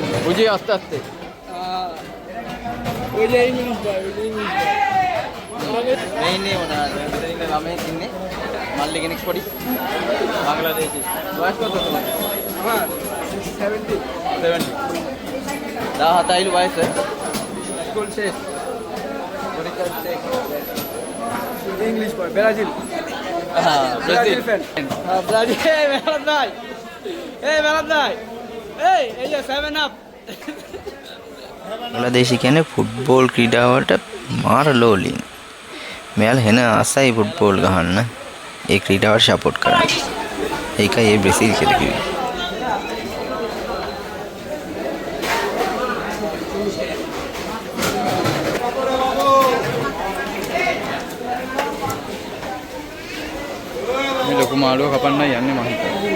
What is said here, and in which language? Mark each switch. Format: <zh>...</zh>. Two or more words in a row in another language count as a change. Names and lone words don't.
<bn>বুঝি আস্তে আস্তে ওই যে ইংলিশ ভাই ওই যে ইংলিশ</bn> <si>මේ ඉන්නේ මොනවාද? මෙතන ඉන්න ළමයෙක් ඉන්නේ. මල්ලි කෙනෙක් පොඩි. බංග්ලාදේශි. වයස කවුද තමයි?</si> <bn>হ্যাঁ 70</bn> <si>70. 17යිලු වයස. ස්කූල් শেষ.</si> <bn>পরীক্ষা শেষ. ইংলিশ ভাই ব্রাজিল ব্রাজিল fan. হ্যাঁ ব্রাজিল এই মেলাত নাই এই যে 7 আপ</bn> <si>බංග්ලාදේශය කියන්නේ ෆුට්බෝල් ක්‍රීඩාවට මාර ලෝලින්. මෙයාලා හෙන ආසයි ෆුට්බෝල් ගහන්න. ඒ ක්‍රීඩාවට සපෝට් කරන්න. ඒකයි ඒ බ්‍රසීල් කියලා කිව්වේ. මේ ලොකු මාළුව කපන්නයි යන්නේ මම හිතන්නේ.</si>